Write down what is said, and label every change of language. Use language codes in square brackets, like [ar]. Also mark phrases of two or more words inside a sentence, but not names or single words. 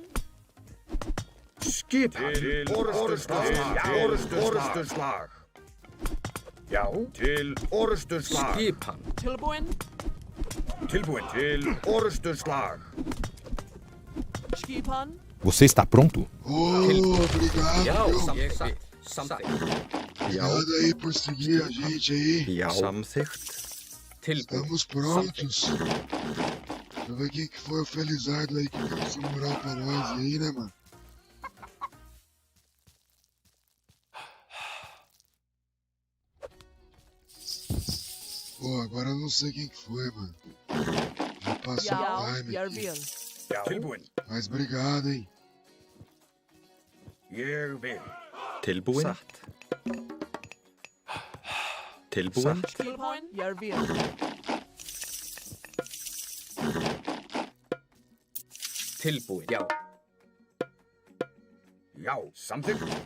[is] Skipan. Til orrustuslag. Já. Til orrustuslag. Skipan. Tilbúin? Tilbúin. Til orrustuslag. Skipan? [pt] Você está pronto? Obrigado, [is] Já. [pt] viu? [is] Ég vil. Samþykkt. Já. [pt] Obrigado aí por seguir a gente aí. [is] Já. Samþykkt. Tilbúin. [pt] Estamos prontos. Deixa eu ver quem que foi o Felizardo aí que deu essa moral pra nós aí, né, mano? Pô, agora eu não sei quem que foi, mano. Já passou [is] Já. [pt] o time [is] Jeg [pt] aqui. [is] vil. Já. Tilbúin. [pt] Mas obrigado, hein? [is] Ég vil. Tilbúin. Satt. Tilbúin. Tilbúin? [no] Jeg vil. [is] Tilbúin. Já. Já. Samþykkt.